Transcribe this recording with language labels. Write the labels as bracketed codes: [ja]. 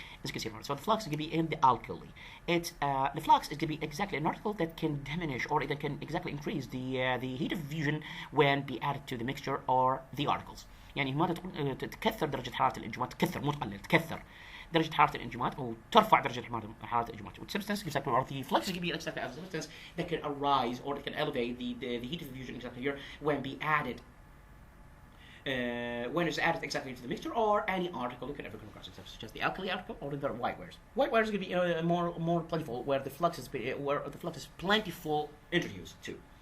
[en] As you can see here, so the flux is going to be in the alkali. The flux is going to be exactly an article that can diminish or that can exactly increase the heat of fusion when be added to the mixture or the articles. [ar] يعني ما تكثر درجة حرارة الانجماد، تكثر مو تقلل، تكثر درجة حرارة الانجماد أو ترفع درجة حرارة الانجماد. [en] Substance exactly, or the flux can be exactly a substance that can arise or that can elevate the heat of fusion exactly here when be added. When it's added exactly to the mixture or any article you can ever come across, such as the alkali article or the white wares. White wares is going to be more plentiful where the flux is plentiful introduced to.